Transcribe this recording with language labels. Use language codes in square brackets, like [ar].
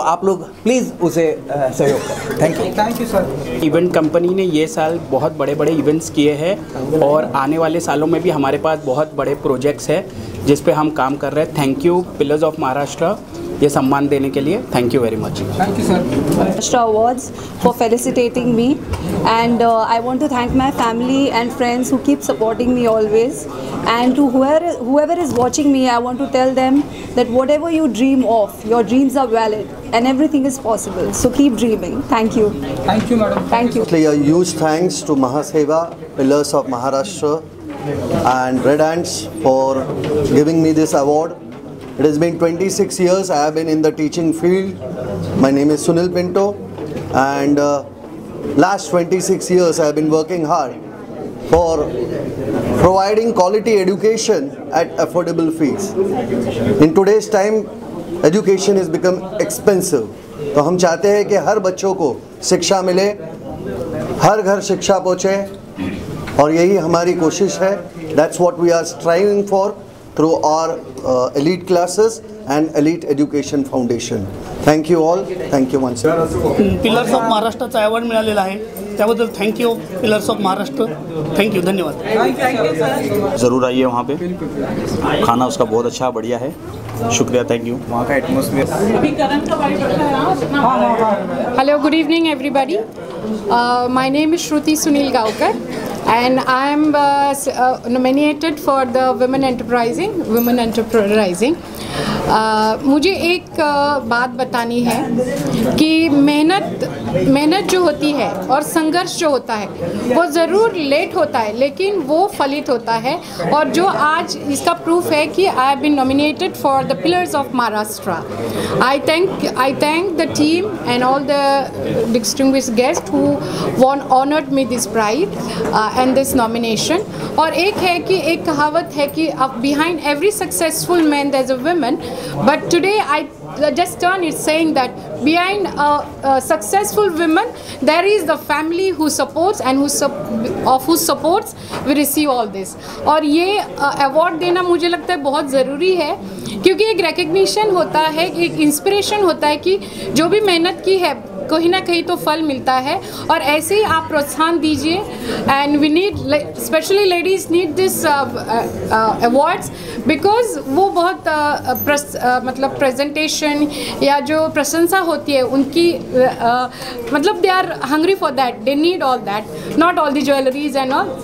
[hi] तो आप लोग प्लीज़ उसे सहयोग करें. [en] Thank you. Thank you sir. [hi] Event company ने ये साल बहुत बड़े बड़े इवेंट्स किए हैं और आने वाले सालों में भी हमारे पास बहुत बड़े प्रोजेक्ट्स हैं जिस पे हम काम कर रहे हैं. Thank you pillars of Maharashtra ये सम्मान देने के लिए. [en] Thank you very much. Thank you sir. Maharashtra Awards for felicitating me, and I want to thank my family and friends who keep supporting me always, and to whoever is watching me, I want to tell them that whatever you dream of, your dreams are valid and everything is possible, so keep dreaming. Thank you. Thank you madam. Thank you. A huge thanks to Mahaseva, Pillars of Maharashtra and Red Ants for giving me this award. It has been 26 years I have been in the teaching field. My name is Sunil Pinto, and last 26 years I have been working hard for providing quality education at affordable fees. In today's time, education has become expensive. [hi] तो हम चाहते हैं कि हर बच्चों को शिक्षा मिले, हर घर शिक्षा पहुँचे, और यही हमारी कोशिश है. [en] That's what we are striving for through our elite classes and elite education foundation. Thank you all. Thank you once again. [mr] Pillars of महाराष्ट्राचा अवॉर्ड मिळालेला आहे, त्याबद्दल thank you pillars of Maharashtra. Thank you. धन्यवाद. [hi] ज़रूर आइए वहाँ पे, खाना उसका बहुत अच्छा बढ़िया है. शुक्रिया. Thank you. वहाँ का atmosphere. [en] Hello, good evening everybody. My name is Shruti Sunil Gaukar and I am nominated for the Women Enterprising. [hi] मुझे एक बात बतानी है कि मेहनत जो होती है और संघर्ष जो होता है वो ज़रूर लेट होता है लेकिन वो फलित होता है. और जो आज इसका प्रूफ है कि [en] I have been nominated for the pillars of Maharashtra. I thank the team and all the distinguished guests who honored me this pride and this nomination. [hi] और एक कहावत है कि [en] behind every successful man there's a woman, but today I just turn it saying that behind a successful woman there is the family who supports and whose supports we receive all this. [hi] और ये award देना मुझे लगता है बहुत ज़रूरी है क्योंकि एक रिकग्निशन होता है, एक इंस्पिरेशन होता है कि जो भी मेहनत की है कहीं ना कहीं तो फल मिलता है. और ऐसे ही आप प्रोत्साहन दीजिए. [en] and we need, specially ladies need this awards because [hi] वो बहुत मतलब प्रेजेंटेशन या जो प्रशंसा होती है उनकी मतलब [en] They are hungry for that, they need all that, not all the jewelleries and all.